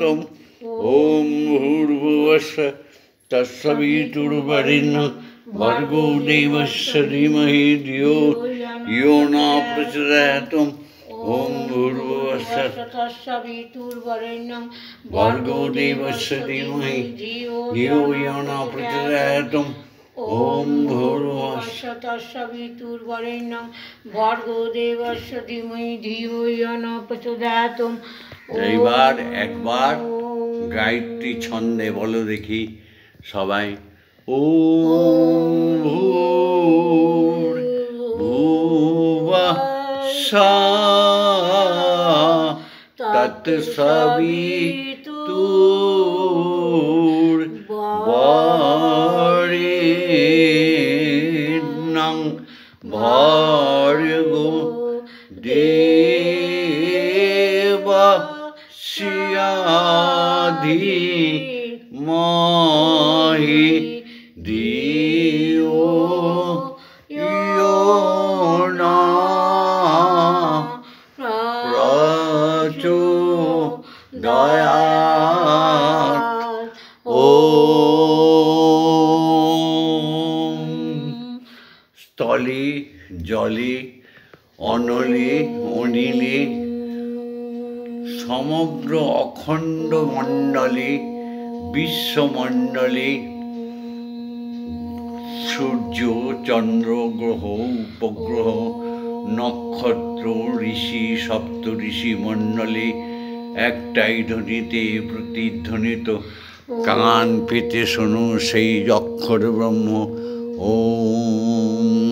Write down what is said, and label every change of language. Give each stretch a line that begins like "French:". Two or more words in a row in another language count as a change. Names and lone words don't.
Sanskrit: ॐ भूर्भुवस्सुः तत्सवितुर्वरेण्यं भर्गो देवस्य धीमहि धियो यो न प्रचोदयात् ॐ भूर्भुवस्सुः तत्सवितुर्वरेण्यं भर्गो देवस्य धीमहि धियो यो न प्रचोदयात् ॐ भूर्भुवस्सुः तत्सवितुर्वरेण्यं भर्गो देवस्य धीमहि धियो यो न प्रचोदयात्।
Bangla: এইবার একবার গায়ত্রী ছন্দে বলো দেখি সবাই
Sanskrit: ওম ভূর্ভুবস্সুঃ তৎসবিতুর্বরেণ্যং ভর্গো দেবস্য ধীমহি ধিयो यो न प्रचोदयात्
Bangla: স্থলে জলে অনলে অনিলে সমগ্র অখণ্ড মণ্ডলে বিশ্বমণ্ডলে সূর্য চন্দ্র গ্রহ উপগ্রহ নক্ষত্র ঋষি সপ্তঋষি মণ্ডলে একটাই ধ্বনিতে প্রতিধ্বনিত কান পেতে শোনো সেই অক্ষর ব্রহ্ম ওম।